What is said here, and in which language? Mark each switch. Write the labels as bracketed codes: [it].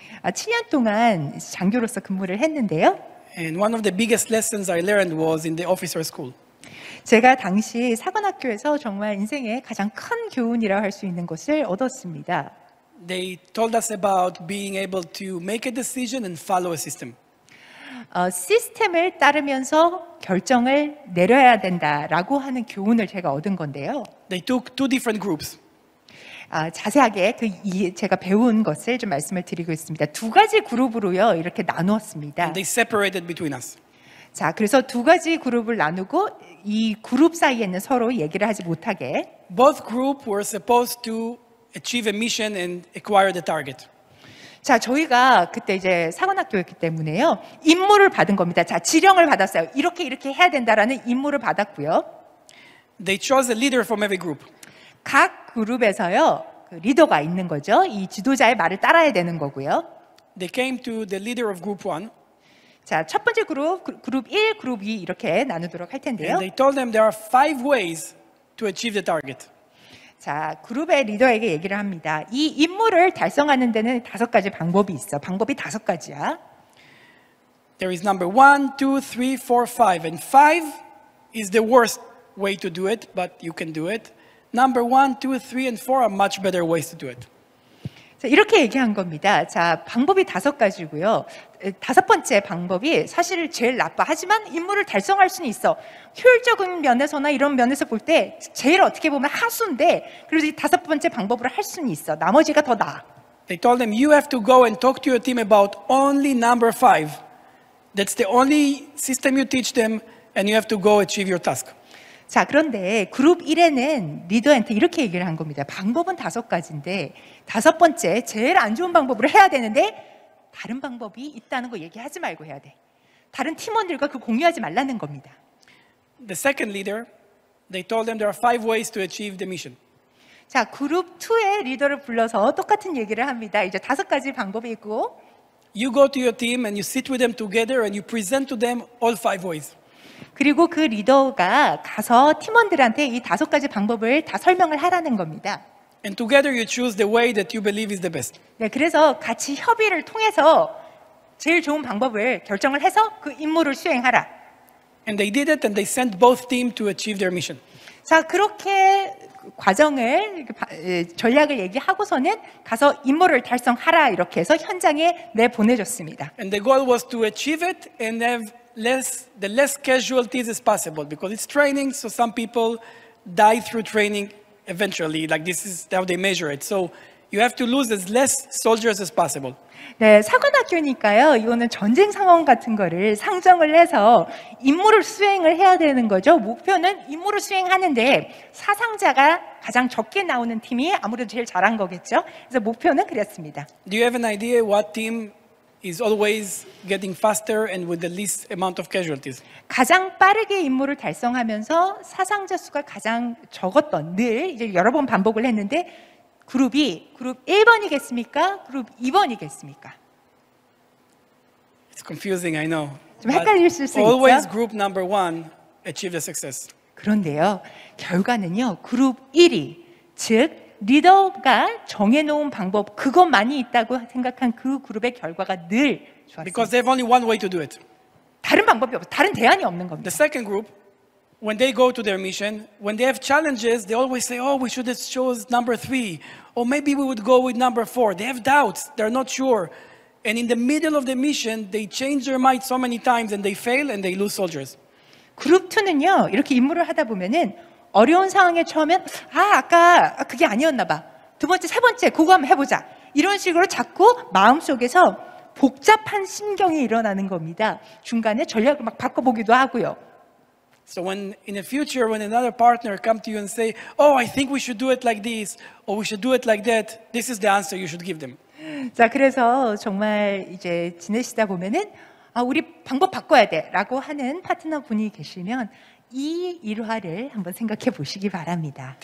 [ko] 7년 동안 장교로서 근무를 했는데요. [en] And one of the biggest lessons I learned was in the officer school. [ko] 제가 당시 사관학교에서 정말 인생의 가장 큰 교훈이라고 할 수 있는 것을 얻었습니다. [en] They told us about being able to make a decision and follow a system. [ko] 시스템을 따르면서 결정을 내려야 된다라고 하는 교훈을 제가 얻은 건데요. [en] They took 2 different groups. [ko] 자세하게 제가 배운 것을 좀 말씀을 드리고 있습니다. 2가지 그룹으로요, 이렇게 나누었습니다. [en] And they separated between us. [ko] 자, 그래서 2가지 그룹을 나누고 이 그룹 사이에는 서로 얘기를 하지 못하게. [en] Both groups were supposed to achieve a mission and acquire the target. [ko] 자, 저희가 그때 이제 사관학교였기 때문에요, 임무를 받은 겁니다. 자, 지령을 받았어요. 이렇게 해야 된다라는 임무를 받았고요. [en] They chose a leader from every group. [ko] 각 그룹에서요, 그 리더가 있는 거죠. 이 지도자의 말을 따라야 되는 거고요. [en] They came to the leader of group 1. [ko] 자, 첫 번째 그룹 1, 그룹 2 이렇게 나누도록 할 텐데요. [en] And they told them there are 5 ways to achieve the target. [ko] 자, 그룹의 리더에게 얘기를 합니다. 이 임무를 달성하는 데는 5가지 방법이 있어. 방법이 5가지야. [en] There is number 1, 2, 3, 4, 5. And 5 is the worst way to do it, but you can do it. Number 1, 2, 3, and 4 are much better ways to do it. [ko] 자, 이렇게 얘기한 겁니다. 자, 방법이 5가지고요. 5번째 방법이 사실 제일 나빠. 하지만 임무를 달성할 수는 있어. 효율적인 면에서나 이런 면에서 볼 때 제일 어떻게 보면 하수인데, 그래서 이 5번째 방법으로 할 수는 있어. 나머지가 더 나아. [en] They told them, you have to go and talk to your team about only number 5. That's the only system you teach them, and you have to go achieve your task. [ko] 자, 그런데 그룹 1에는 리더한테 이렇게 얘기를 한 겁니다. 방법은 5가지인데 5번째 제일 안 좋은 방법으로 해야 되는데 다른 방법이 있다는 거 얘기하지 말고 해야 돼. 다른 팀원들과 그 공유하지 말라는 겁니다. [en] The second leader, they told them there are 5 ways to achieve the mission. [ko] 자, 그룹 2의 리더를 불러서 똑같은 얘기를 합니다. 이제 5가지 방법이 있고, [en] You go to your team and you sit with them together and you present to them all 5 ways. [ko] 그리고 그 리더가 가서 팀원들한테 이 5가지 방법을 다 설명을 하라는 겁니다. [en] And together you choose the way that you believe is the best. [ko] 네, 그래서 같이 협의를 통해서 제일 좋은 방법을 결정을 해서 그 임무를 수행하라. [en] And they did it and they sent both teams to achieve their mission. [ko] 자, 그렇게 과정을 전략을 얘기하고서는 가서 임무를 달성하라 이렇게 해서 현장에 내보내줬습니다. [en] And the goal was to achieve it and have the less casualties as possible because it's training, so some people die through training eventually. Like this is how they measure it. So you have to lose as less soldiers as possible. [ko] 네, 사관학교니까요. 이거는 전쟁 상황 같은 거를 상정을 해서 임무를 수행을 해야 되는 거죠. 목표는 임무를 수행하는데 사상자가 가장 적게 나오는 팀이 아무래도 제일 잘한 거겠죠. 그래서 목표는 그랬습니다. [en] Do you have an idea what team is always getting faster and with the least amount of casualties? [ko] 가장 빠르게 임무를 달성하면서 사상자 수가 가장 적었던 늘 이제 여러 번 반복을 했는데 그룹이 그룹 1번이겠습니까? 그룹 2번이겠습니까? [en] It's confusing, I know. [ko] 좀 헷갈릴 수 있죠. [en] Always group number 1 achieved the success. [ko] 그런데요. 결과는요. 그룹 1위, 즉 리더가 정해놓은 방법 그것만이 있다고 생각한 그 그룹의 결과가 늘 [en] Because they have only one way to do it. [ko] 다른 방법이 없어. 다른 대안이 없는 겁니다. [en] The second group, when they go to their mission, when they have challenges, they always say, oh, we should have chose number 3, or maybe we would go with number 4. They have doubts, they're not sure. And in the middle of the mission, they change their mind so many times and they fail and they lose soldiers. [ko] 그룹 2는요. 이렇게 임무를 하다 보면은 어려운 상황에 처음엔 아까 그게 아니었나 봐. 두 번째, 세 번째 그거 한번 해보자. 이런 식으로 자꾸 마음속에서 복잡한 심경이 일어나는 겁니다. 중간에 전략을 막 바꿔보기도 하고요. [en] So when in the future, when another partner come to you and say, oh, I think we should do it like this, or we should do it like that, this is the answer you should give them. [ko] 자, 그래서 정말 이제 지내시다 보면은 우리 방법 바꿔야 돼라고 하는 파트너 분이 계시면 이 일화를 한번 생각해 보시기 바랍니다.